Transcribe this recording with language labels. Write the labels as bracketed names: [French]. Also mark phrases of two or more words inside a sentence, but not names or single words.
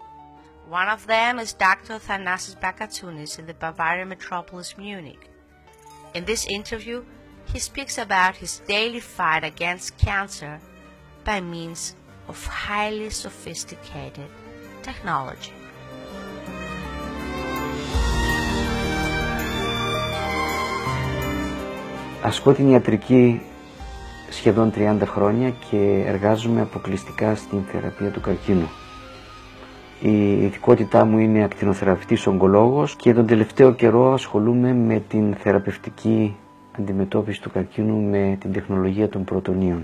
[English] One of them is Dr. Thanasis Bakatsounis in the Bavarian metropolis Munich. In this interview, he speaks about his daily fight against cancer by means of highly sophisticated technology. [Greek] Ασκώ την ιατρική σχεδόν 30 χρόνια και εργάζομαι αποκλειστικά στην θεραπεία του καρκίνου. Η ειδικότητά μου είναι ακτινοθεραπευτής ογκολόγος και τον τελευταίο καιρό ασχολούμαι με την θεραπευτική αντιμετώπιση του καρκίνου με την τεχνολογία των πρωτονίων.